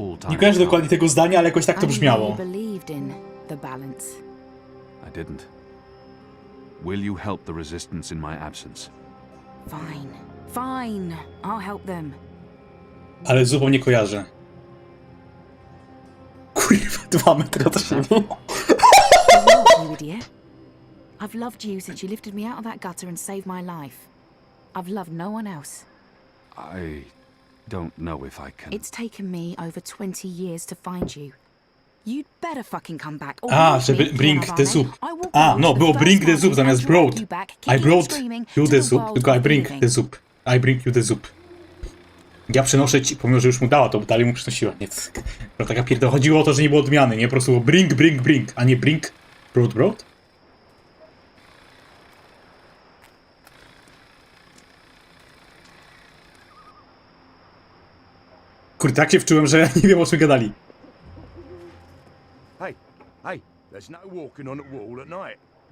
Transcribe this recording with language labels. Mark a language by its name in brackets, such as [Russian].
[Polish] Nie kojarzę dokładnie tego zdania, ale jakoś tak to brzmiało. [English] I didn't. Will you help the resistance in my absence? Fine. I'll help them. [Polish] Ale zupą nie kojarzę. Kurwa, 2 metry od siebie. [English] I've loved you since you lifted me out of that gutter and saved my life. I've loved no one else. I don't know if I can. It's taken me over 20 years to find you. You'd better fucking come back. [Polish] Żeby [English] bring the soup. [Polish] No, było bring the soup zamiast brought. [English] I brought you the soup, [Polish] tylko [English] I bring the soup. I bring you the soup. [Polish] Ja przynoszę ci, pomimo że już mu dała, to dalej mu przynosiła. Nie, to taka pierdoła. Chodziło o to, że nie było odmiany, nie? Po prostu było bring, a nie bring, brought. Kurde, tak się wczułem, że nie wiem, o czym gadali. [English] Hey, there's no walking on the wall at night.